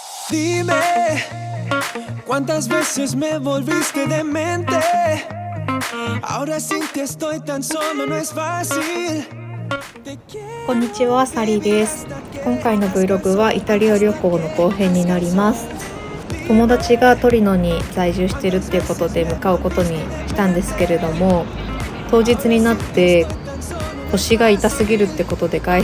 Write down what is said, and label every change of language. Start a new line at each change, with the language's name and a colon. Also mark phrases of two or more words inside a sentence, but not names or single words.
Spanish: Dime, ¿cuántas veces me volviste demente? Ahora sin ti estoy tan solo, no es fácil.
Japanese: こんにちは、サリーです。今回の Vlog はイタリア旅行の後編になります。友達がトリノに在住しているっていうことで向かうことにしたんですけれども、当日になって腰が痛すぎるってことで外